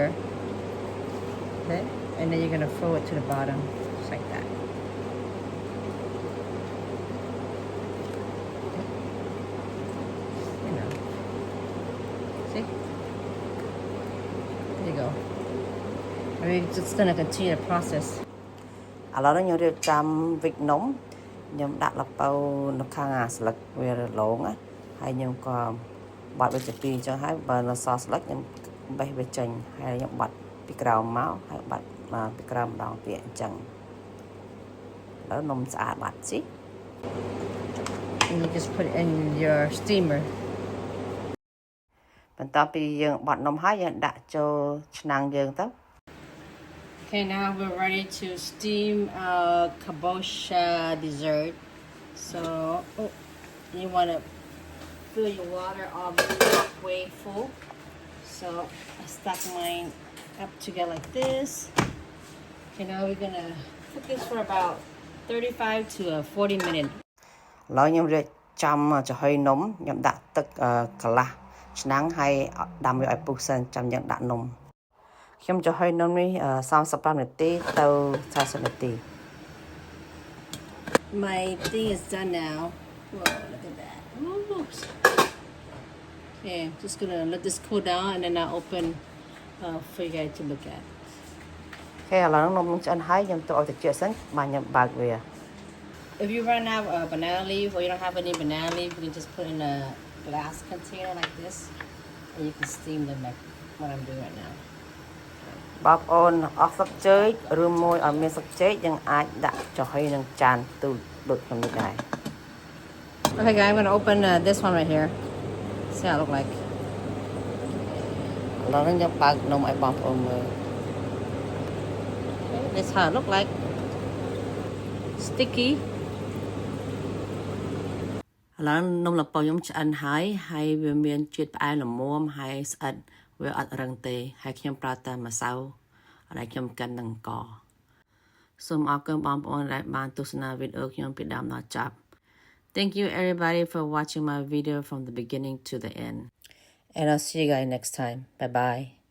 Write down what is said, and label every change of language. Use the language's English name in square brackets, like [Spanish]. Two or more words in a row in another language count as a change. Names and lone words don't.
[English] Okay, and then you're going to fold it to the bottom, just like that. See? go. We're just gonna continue the process. [Khmer] ឥឡូវនេះខ្ញុំរៀបចំវិចនំខ្ញុំដាក់ល្ពៅនៅខាងស្លឹកវារលោងណាហើយខ្ញុំក៏បាត់វាជាពីរអញ្ចឹងហើយបើនៅសល់ស្លឹកខ្ញុំបេះវាចេញហើយខ្ញុំបាត់ពីក្រោមមកហើយបាត់ពីក្រោមម្ដងទៀតអញ្ចឹងឥឡូវនំស្អាតបាត់ [English] see and you just put it in your steamer [Khmer] បន្ទាប់ពីយើងបត់នំហើយយើងដាក់ចូលឆ្នាំងយើងទៅ [English] Okay, now we're ready to steam our kabocha dessert. So, you want to fill your water all the way full. So, I stack mine up together like this. Okay, now we're going to cook this for about 35 to 40 minutes. [Khmer] ឥឡូវខ្ញុំរៀបចំចំហុយនំខ្ញុំដាក់ទឹកកន្លះឆ្នាំងហើយដាំវាឲ្យពុះសិនចាំយើងដាក់នំខ្ញុំចំហុយនំនេះ35នាទីទៅ40នាទី [English] My thing is done now. Whoa, look at that. Oops. Okay, I'm just gonna let this cool down and then I'll open for you guys to look at. Okay, [Khmer] ឥឡូវនំនឹងឆ្អិនហើយខ្ញុំទៅឲ្យត្រជាក់សិនបាទខ្ញុំបើកវា [English] If you run out of banana leaf or you don't have any banana leaf, you can just put in a glass container like this and you can steam them like what I'm doing right now. [Khmer] បងប្អូនអស់ស្លឹកចេកឬមួយឲ្យមានស្លឹកចេកយើងអាចដាក់ចំហុយនឹងចានទូដូចខ្ញុំនេះដែរ [English] Okay guys, I'm going to open this one right here. See how it look like. [Khmer] ឥឡូវនេះខ្ញុំបើកនំឲ្យបងប្អូនមើល [English] This is how it look like. Sticky. [Khmer] ឥឡូវនំល្ពៅខ្ញុំឆ្អិនហើយវាមានជាតិផ្អែមល្មមហើយស្អិតវាអត់រឹងទេហើយខ្ញុំប្រើតែម្សៅដែលខ្ញុំកិននឹងកសូមអរគុណបងប្អូនដែលបានទស្សនាវីដេអូខ្ញុំពីដើមដល់ចប់ [English] Thank you everybody for watching my video from the beginning to the end and I'll see you guys next time. Bye bye.